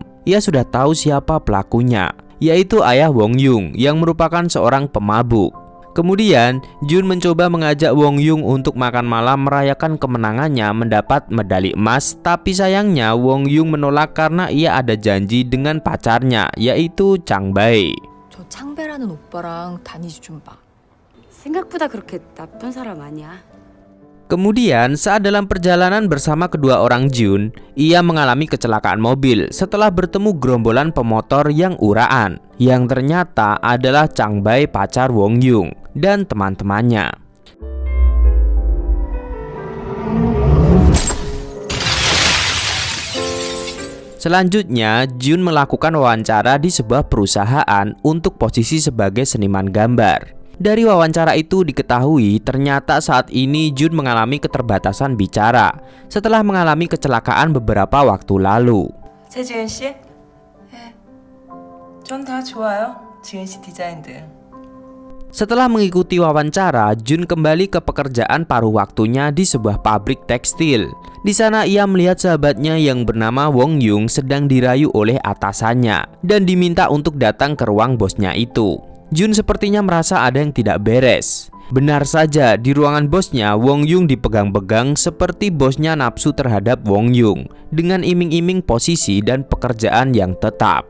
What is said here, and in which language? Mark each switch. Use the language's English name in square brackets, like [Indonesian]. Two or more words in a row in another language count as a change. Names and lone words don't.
[Indonesian] Ia sudah tahu siapa pelakunya, yaitu ayah Wong Yung yang merupakan seorang pemabuk. Kemudian, Jun mencoba mengajak Wong Yung untuk makan malam merayakan kemenangannya mendapat medali emas. Tapi sayangnya Wong Yung menolak karena ia ada janji dengan pacarnya, yaitu Chang Bae. [Korean] 저 창배라는 오빠랑 다니지 좀 봐. 생각보다 그렇게 나쁜 사람 아니야. [Indonesian] Kemudian saat dalam perjalanan bersama kedua orang Jun, ia mengalami kecelakaan mobil setelah bertemu gerombolan pemotor yang uraan, yang ternyata adalah Chang Bae pacar Wong Yung dan teman-temannya. Selanjutnya, Jun melakukan wawancara di sebuah perusahaan untuk posisi sebagai seniman gambar. Dari wawancara itu diketahui ternyata saat ini Jun mengalami keterbatasan bicara setelah mengalami kecelakaan beberapa waktu lalu. [Korean] 최지은 씨? 네. 전 다 좋아요. 지은 씨 디자인들. [Indonesian] Setelah mengikuti wawancara, Jun kembali ke pekerjaan paruh waktunya di sebuah pabrik tekstil. Di sana ia melihat sahabatnya yang bernama Wong Yung sedang dirayu oleh atasannya dan diminta untuk datang ke ruang bosnya itu. Jun sepertinya merasa ada yang tidak beres. Benar saja, di ruangan bosnya Wong Yung dipegang-pegang seperti bosnya nafsu terhadap Wong Yung dengan iming-iming posisi dan pekerjaan yang tetap.